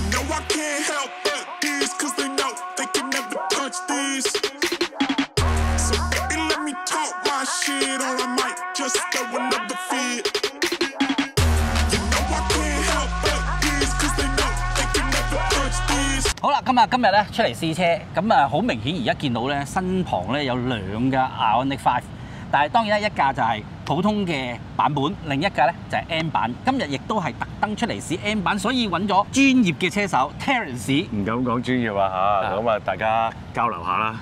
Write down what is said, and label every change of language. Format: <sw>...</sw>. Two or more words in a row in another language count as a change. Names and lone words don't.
<en>I can't help but these, cause they know they can never touch these. So baby, let me talk my shit, or I might just go another feed. You know I can't help but these, cause they know they can never touch these.</en> <yue>好啦，今日咧出嚟試車，咁啊好明顯而家見到咧身旁咧有兩架 Ioniq 5，但係當然咧一架就係普通嘅版本，另一架咧就係 M 版。今日亦都係特登出嚟試 M 版，所以揾咗專業嘅車手 Terence。唔敢講專業啊嚇，咁啊大家交流下啦。</yue>